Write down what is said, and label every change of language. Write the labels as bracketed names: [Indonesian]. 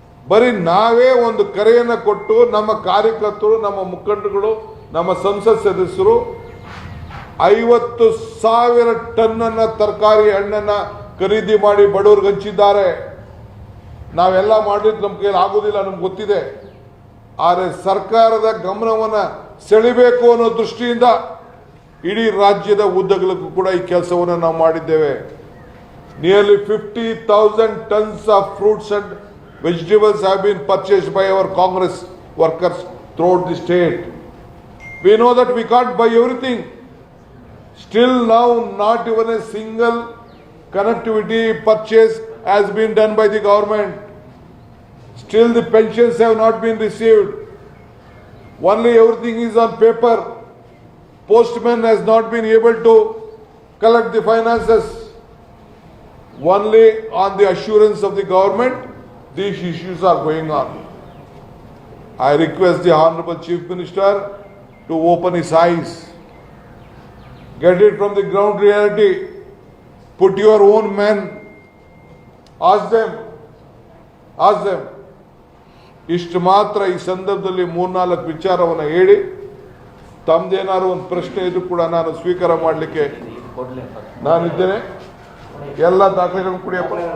[Kannada] ಬರೀ ನಾವೇ ಒಂದು ಕರೆಯನ್ನು ಕೊಟ್ಟು ನಮ್ಮ ಕಾರ್ಯಕರ್ತರು, ನಮ್ಮ ಮುಖಂಡರುಗಳು, ನಮ್ಮ ಸಂಸತ್ ಸದಸ್ಯರು 50,000 ಟನ್ ತರಕಾರಿ ಹಣ್ಣನ್ನ ಖರೀದಿ ಮಾಡಿ ಬಡವರಿಗೆ ಹಂಚಿದ್ದಾರೆ. ನಾವೆಲ್ಲ ಮಾಡಿದ್ದು ನಮ್ಮ ಕೈಯಲ್ಲಿ ಆಗೋದಿಲ್ಲ, ನಮ್ಗೆ ಗೊತ್ತಿದೆ. ಆದರೆ ಸರ್ಕಾರದ ಗಮನವನ್ನು ಸೆಳೆಯಬೇಕು ಅನ್ನೋ ದೃಷ್ಟಿಯಿಂದ ಇಡೀ ರಾಜ್ಯದ ಉದ್ದಗಲಕ್ಕೂ ಕೂಡ ಈ ಕೆಲಸವನ್ನು ನಾವು ಮಾಡಿದ್ದೇವೆ. [English] Nearly 50,000 tons of fruits and vegetables have been purchased by our Congress workers throughout the state. We know that we can't buy everything. Still now not even a single connectivity purchase has been done by the government. Still the pensions have not been received. Only everything is on paper. Postman has not been able to collect the finances. Only on the assurance of the government, these issues are going on. I request the Honorable Chief Minister to open his eyes. Get it from the ground reality. Put your own men. Ask them. [Kannada] ಇಷ್ಟು ಮಾತ್ರ ಈ ಸಂದರ್ಭದಲ್ಲಿ 3-4 ವಿಚಾರವನ್ನು ಹೇಳಿ ತಮ್ದೇನಾದ್ರು ಒಂದು ಪ್ರಶ್ನೆ ಇದ್ರೂ ಕೂಡ ನಾನು ಸ್ವೀಕಾರ ಮಾಡಲಿಕ್ಕೆ ನಾನಿದ್ದೇನೆ. ಎಲ್ಲ ದಾಖಲೆಗಳನ್ನು ಕೊಡಿಯಪ್ಪ.